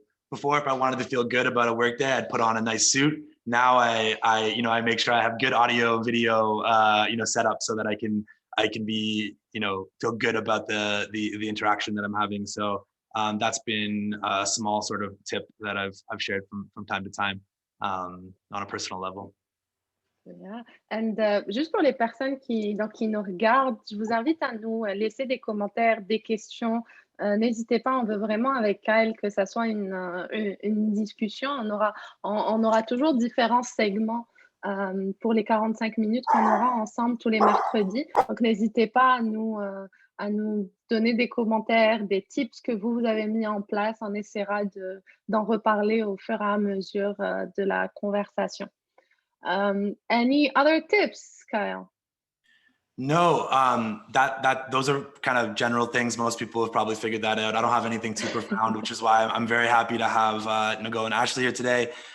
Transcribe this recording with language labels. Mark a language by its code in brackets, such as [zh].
[en] Before, if I wanted to feel good about a work day, I'd put on a nice suit. Now I make sure I have good audio, video, set up so that I can be, feel good about the interaction that I'm having. So that's been a small sort of tip that I've shared from time to time on a personal level. Yeah. [fr] And juste pour les personnes qui nous regardent, je vous invite à nous laisser des commentaires, des questions. N'hésitez pas, on veut vraiment avec Kyle que ça soit une discussion. On aura toujours différents segments pour les 45 minutes qu'on aura ensemble tous les mercredis. Donc, n'hésitez pas à nous donner des commentaires, des tips que vous avez mis en place. On essaiera d'en reparler au fur et à mesure de la conversation. [en] Any other tips, Kyle? No, those are kind of general things. Most people have probably figured that out. I don't have anything too profound, which is why I'm very happy to have Nogol and Ashley here today.